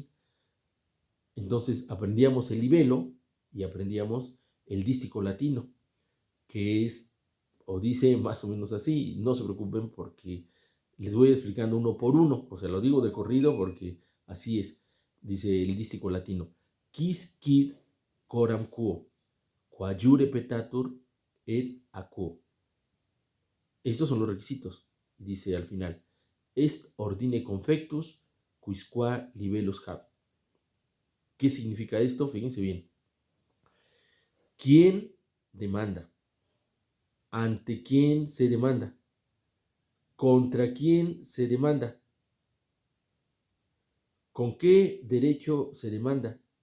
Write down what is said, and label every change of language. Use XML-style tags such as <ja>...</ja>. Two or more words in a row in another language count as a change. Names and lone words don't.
<es>Entonces aprendíamos el libelo y aprendíamos el dístico latino, que es, o dice más o menos así, no se preocupen porque les voy explicando uno por uno, o sea, lo digo de corrido porque así es, dice el dístico latino,</es> <la>quis quid coram quo, quajure petatur et a quo.</la> <es>Estos son los requisitos, dice al final,</es> <la>est ordine confectus quisqua libellus habet.</la> <es>¿Qué significa esto? Fíjense bien. ¿Quién demanda? ¿Ante quién se demanda? ¿Contra quién se demanda? ¿Con qué derecho se demanda?</es>